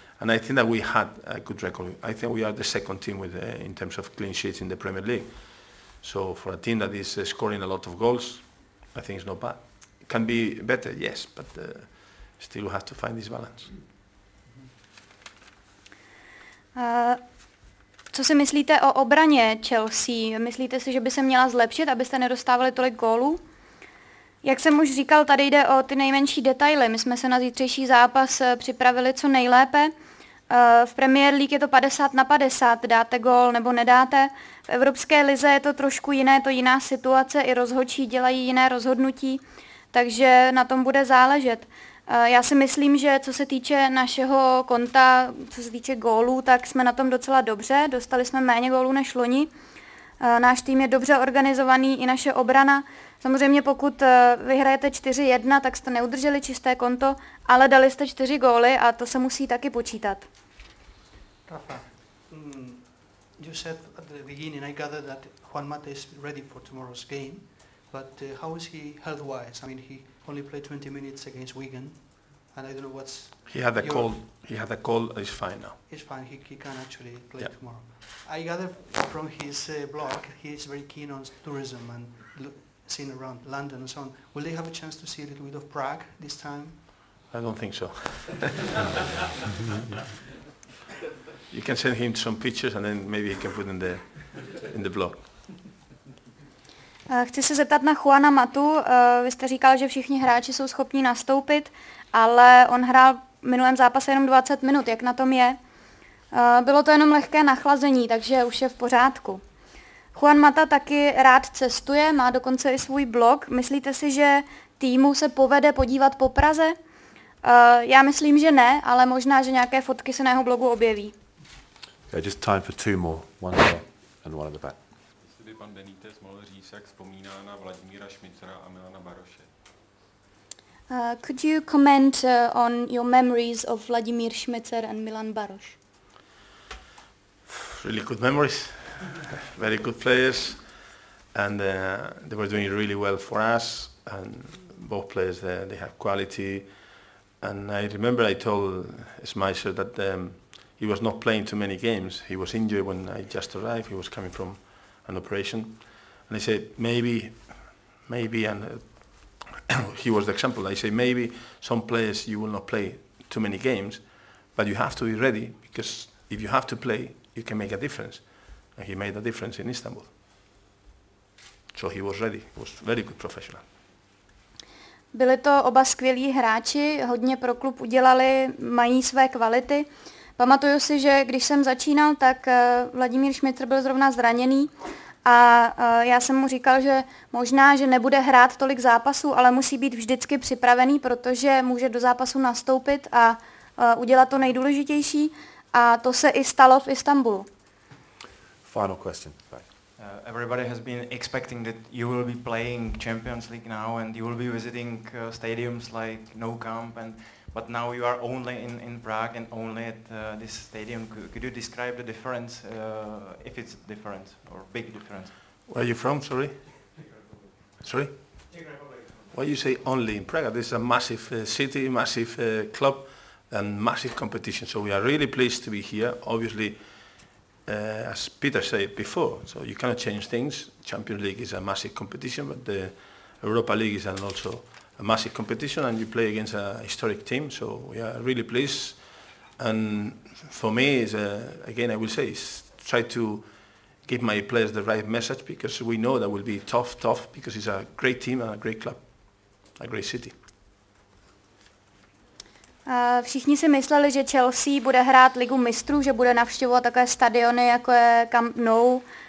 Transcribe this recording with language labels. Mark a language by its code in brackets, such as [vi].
[en] And I think that we had a good record. I think we are the second team with, in terms of clean sheets in the Premier League. So for a team that is scoring a lot of goals, I think it's not bad. It can be better, yes, but still we have to find this balance. [cs] Co si myslíte o obraně Chelsea? Myslíte si, že by se měla zlepšit, abyste nedostávali tolik gólů? Jak jsem už říkal, tady jde o ty nejmenší detaily. My jsme se na zítřejší zápas připravili co nejlépe. V Premier League je to 50-50, dáte gól nebo nedáte. V Evropské lize je to trošku jiné, to jiná situace, i rozhodčí dělají jiné rozhodnutí, takže na tom bude záležet. Já si myslím, že co se týče našeho konta, co se týče gólů, tak jsme na tom docela dobře. Dostali jsme méně gólů než loni. Náš tým je dobře organizovaný, i naše obrana. Samozřejmě pokud vyhrajete 4-1, tak jste neudrželi čisté konto, ale dali jste 4 góly a to se musí taky počítat. [en] Rafa, you said at the beginning, I gathered that Juan Mata is ready for tomorrow's game, but how is he health-wise? I mean, he only played 20 minutes against Wigan, and I don't know what's... He had a cold. He had a cold. He's fine now. He's fine. He can actually play tomorrow. I gather from his blog, he is very keen on tourism and seen around London and so on. Will they have a chance to see a little bit of Prague this time? I don't think so. You can send him some pictures and then maybe he can put in the blog. [cs] Chci se zeptat na Juana Matu. Vy jste říkal, že všichni hráči jsou schopni nastoupit, ale on hrál v minulém zápase jenom 20 minut. Jak na tom je? Bylo to jenom lehké nachlazení, takže už je v pořádku. Juan Mata taky rád cestuje, má dokonce i svůj blog. Myslíte si, že týmu se povede podívat po Praze? Já myslím, že ne, ale možná, že nějaké fotky se na jeho blogu objeví. [en] Yeah, just time for 2 more, one here and one at the back. [cs] Jestli by pan Benítez mohl říct, jak vzpomíná na Vladimíra Šmicera a Milana Baroše. [en] Could you comment on your memories of Vladimír Šmicer and Milan Baroš? really good memories, very good players, and they were doing really well for us. And both players, they have quality. And I remember I told Schmeichel that he was not playing too many games. He was injured when I just arrived. He was coming from an operation. And I said, maybe, and he was the example. I say, maybe some players you will not play too many games, but you have to be ready, because if you have to play, you can make a difference. And he made a difference in Istanbul. So he was ready. He was a very good professional. [cs] Byli to oba skvělí hráči, hodně pro klub udělali, mají své kvality. Pamatuju si, že když jsem začínal, tak Vladimír Šmicr byl zrovna zraněný a já jsem mu říkal, že možná, že nebude hrát tolik zápasů, ale musí být vždycky připravený, protože může do zápasu nastoupit a udělat to nejdůležitější, a to se i stalo v Istanbulu. [en] Final question. Everybody has been expecting that you will be playing Champions League now, and you will be visiting stadiums like Nou Camp, but now you are only in Prague and only at this stadium. Could you describe the difference, if it's different or big difference? Where are you from, sorry? Sorry? Why you say only in Prague? This is a massive city, massive club, and massive competition. So we are really pleased to be here. Obviously, as Peter said before, so you cannot change things. Champions League is a massive competition, but the Europa League is also a massive competition, and you play against a historic team. So we are really pleased. And for me, is again, I will say, is try to give my players the right message, because we know that will be tough, because it's a great team and a great club, a great city. [cs] Všichni si mysleli, že Chelsea bude hrát Ligu mistrů, že bude navštěvovat takové stadiony, jako je Camp Nou.